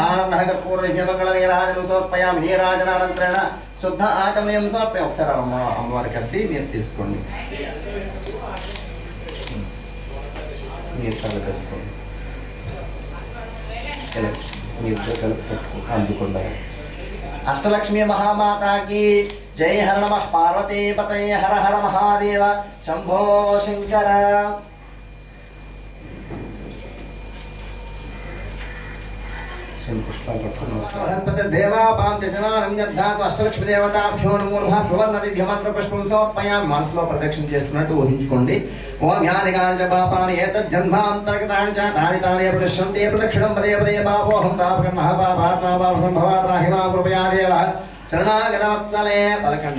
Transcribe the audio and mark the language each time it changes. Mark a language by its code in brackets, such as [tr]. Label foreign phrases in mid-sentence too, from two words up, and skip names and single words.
[sa] ఆనందః కర్పూరదివ్య మంగళ నీరాజనం సమర్పయామి. నీరాజనానంతరేణ శుద్ధ ఆచమయం సమర్పయామి. [te] ఒకసారి అమ్మవారికి అద్ది మీరు తీసుకోండి. మీరు కలుపుకోండి. మీతో కలుపు అందుకుండా [hi] अष्टलक्ष्मी महामाता की जय। [sa] हर नमः पार्वती पतये हर हर महादेव शंभो शंकर। అష్టలక్ష్మి దేవతాభ్యో నమో నమః సువర్ణ దివ్య మంత్ర పుష్పం సమర్పయామి. [te] మనసులో ప్రదక్షిణ చేస్తున్నట్టు ఊహించుకోండి. [sa] ఓం యాని కాని చ పాపాని ఏతద్ జన్మాంతర్గతాని చ తాని తాని ప్రదక్షిణంతే ప్రదక్షిణం పదే పదే పాపోహం పాపకర్మ పాపాత్మా పాప సంభవాత్ రాహి మాం కృపయా దేవ శరణాగతవత్సలే పలకండి.